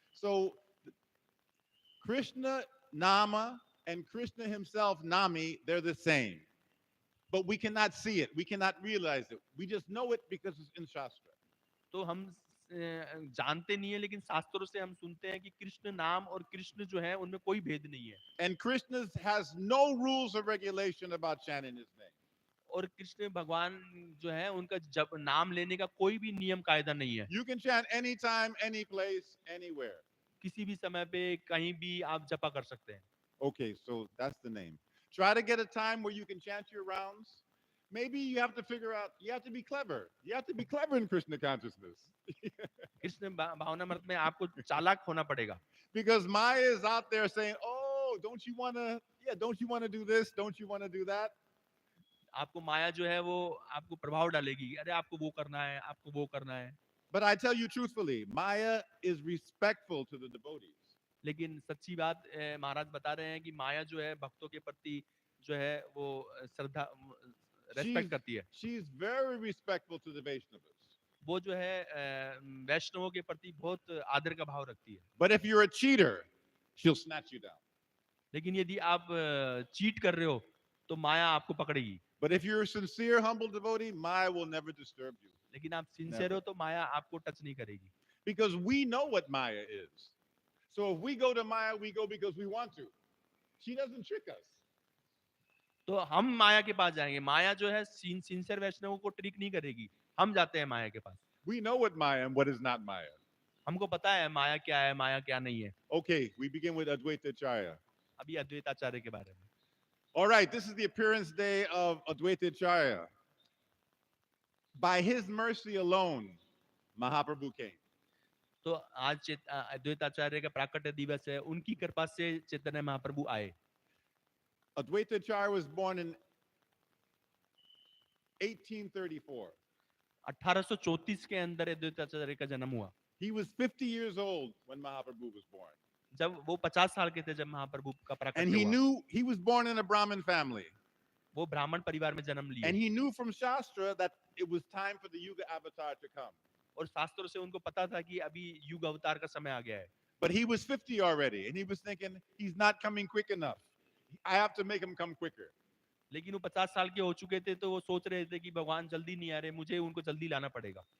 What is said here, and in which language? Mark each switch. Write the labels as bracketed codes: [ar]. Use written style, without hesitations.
[en] So Krishna Nama and Krishna himself, Nami, they're the same. But we cannot see it. We cannot realize it. We just know it because it's in Shastra. [hi] तो हम जानते नहीं है लेकिन शास्त्रों से हम सुनते हैं कि कृष्ण नाम और कृष्ण जो है उनमें कोई भेद नहीं है. [en] And Krishna has no rules or regulation about chanting his name. [hi] और कृष्ण भगवान जो है उनका जब नाम लेने का कोई भी नियम कायदा नहीं है. [en] You can chant anytime, any place, anywhere. [hi] किसी भी समय पे कहीं भी आप जपा कर सकते हैं. [en] Okay, so that's the name. Try to get a time where you can chant your rounds. Maybe you have to figure out, you have to be clever. You have to be clever in Krishna consciousness. [hi] Krishna भावना मृत में आपको चालाक होना पड़ेगा. [en] Because Maya is out there saying, oh, don't you want to do this? Don't you want to do that? [hi] आपको माया जो है वो आपको प्रभाव डालेगी. अरे आपको वो करना है, आपको वो करना है. [en] But I tell you truthfully, Maya is respectful to the devotees. [hi] लेकिन सच्ची बात महाराज बता रहे हैं कि माया जो है भक्तों के प्रति जो है वो श्रद्धा रेस्पेक्ट करती है. [en] She's very respectful to the Vaishnavas. [hi] वो जो है वैष्णवों के प्रति बहुत आदर का भाव रखती है. [en] But if you're a cheater, she'll snatch you down. [hi] लेकिन यदि आप चीट कर रहे हो तो माया आपको पकड़ेगी. [en] But if you're a sincere, humble devotee, Maya will never disturb you. [hi] लेकिन आप सिंसियर हो तो माया आपको टच नहीं करेगी. [en] Because we know what Maya is. So if we go to Maya, we go because we want to. She doesn't trick us. [hi] तो हम माया के पास जाएंगे. माया जो है सिंसियर वैष्णवों को ट्रिक नहीं करेगी. हम जाते हैं माया के पास. [en] We know what Maya and what is not Maya. [hi] हमको पता है माया क्या है, माया क्या नहीं है. [en] Okay, we begin with Advaita Acharya. [hi] अभी अद्वैताचार्य के बारे में. [en] All right, this is the appearance day of Advaita Acharya. By his mercy alone, Mahaprabhu came. [hi] तो आज अद्वैताचार्य का प्राकट्य दिवस है. उनकी कृपा से चैतन्य महाप्रभु आए. [en] Advaita Acharya was born in 1834. [hi] 1834 के अंदर अद्वैताचार्य का जन्म हुआ. [en] He was 50 years old when Mahaprabhu was born. [hi] जब वो 50 साल के थे जब महाप्रभु का प्राकट्य [en] And he [hi] हुआ. [en] knew he was born in a Brahmin family. [hi] वो ब्राह्मण परिवार में जन्म लिए. [en] And he knew from Shastra that it was time for the Yuga avatar to come. [hi] और शास्त्रों से उनको पता था कि अभी युग अवतार का समय आ गया है. [en] But he was 50 already, and he was thinking, he's not coming quick enough. I have to make him come quicker. [hi] लेकिन वो 50 साल के हो चुके थे तो वो सोच रहे थे कि भगवान जल्दी नहीं आ रहे, मुझे उनको जल्दी लाना पड़ेगा.